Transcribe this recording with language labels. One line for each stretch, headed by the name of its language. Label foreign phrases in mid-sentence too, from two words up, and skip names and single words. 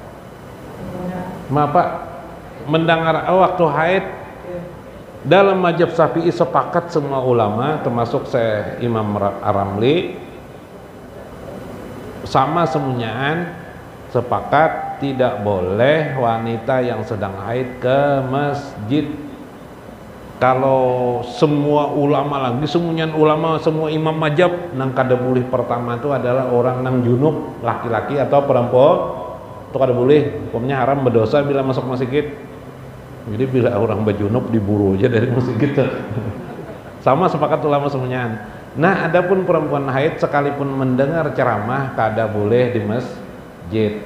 Indonesian: Pak, mendengar waktu haid dalam mazhab Syafi'i sepakat semua ulama termasuk Syekh Imam Ar-Ramli sama semuanya sepakat tidak boleh wanita yang sedang haid ke masjid. Kalau semua ulama lagi, semuanya ulama, semua imam mazhab
Banjar: nang kada boleh
Indonesian: pertama itu adalah orang nang junub, laki-laki atau perempuan itu
Banjar: kada boleh,
Indonesian: hukumnya haram, berdosa bila masuk masjid. Jadi bila orang berjunub diburu aja dari masjid. Sama sepakat ulama semuanya. Nah, adapun perempuan haid sekalipun mendengar ceramah kada boleh di masjid.